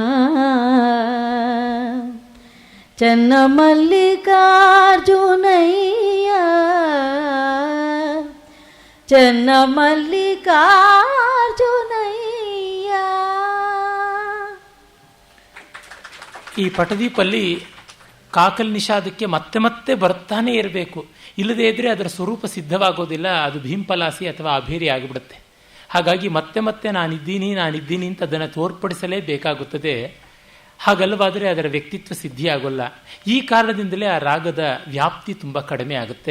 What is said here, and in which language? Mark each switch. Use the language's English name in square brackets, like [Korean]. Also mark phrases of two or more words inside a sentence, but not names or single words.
[Kannada] ಚೆನ್ನ ಮಲ್ಲಿಕಾರ್ಜುನಯ್ಯ ಚೆನ್ನ ಮಲ್ಲಿಕಾರ್ಜುನಯ್ಯ. ಈ ಪಟದೀಪಲ್ಲಿ ಕಾಕಲ್ ನಿಷಾದಕ್ಕೆ ಮತ್ತೆ ಮತ್ತೆ ಬರ್ತಾನೆ ಇರಬೇಕು, ಇಲ್ಲದೇ ಇದ್ರೆ ಅದರ ಸ್ವರೂಪ ಸಿದ್ಧವಾಗೋದಿಲ್ಲ, ಅದು ಭೀಂಪಲಾಸಿ ಅಥವಾ ಅಭೇರಿ ಆಗಿಬಿಡುತ್ತೆ. ಹಾಗಾಗಿ ಮತ್ತೆ ಮತ್ತೆ ನಾನಿದ್ದೀನಿ ಅಂತ ಅದನ್ನು ತೋರ್ಪಡಿಸಲೇಬೇಕಾಗುತ್ತದೆ. ಹಾಗಲ್ಲವಾದರೆ ಅದರ ವ್ಯಕ್ತಿತ್ವ ಸಿದ್ಧಿಯಾಗೋಲ್ಲ. ಈ ಕಾರಣದಿಂದಲೇ ಆ ರಾಗದ ವ್ಯಾಪ್ತಿ ತುಂಬ ಕಡಿಮೆ ಆಗುತ್ತೆ.